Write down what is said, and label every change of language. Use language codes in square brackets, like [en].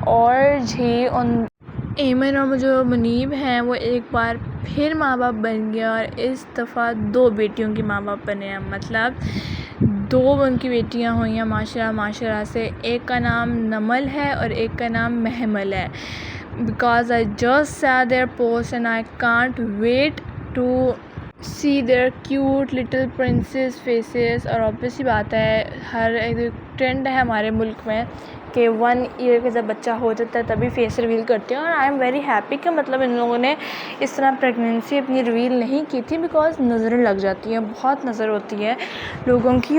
[ur] اور جی ایمن اور جو منیب ہیں وہ ایک بار پھر ماں باپ بن گیا اور اس دفعہ 2 بیٹیوں کے ماں باپ بنے ہیں. مطلب 2 ان کی بیٹیاں ہوئی ہیں ماشاءاللہ سے. ایک کا نام نمل ہے اور ایک کا نام محمل ہے. [en] Because I just saw their post and I can't wait to see their cute little princess faces. [ur] اور obviously بات ہے، ہر ایک ٹرینڈ ہے ہمارے ملک میں کہ 1 ایئر کا جب بچہ ہو جاتا ہے تبھی فیس ریویل کرتے ہیں. اور [en] I am very happy [ur] کہ مطلب ان لوگوں نے اس طرح پریگنینسی اپنی ریویل نہیں کی تھی، بیکاز نظریں لگ جاتی ہیں، بہت نظر ہوتی ہے لوگوں کی.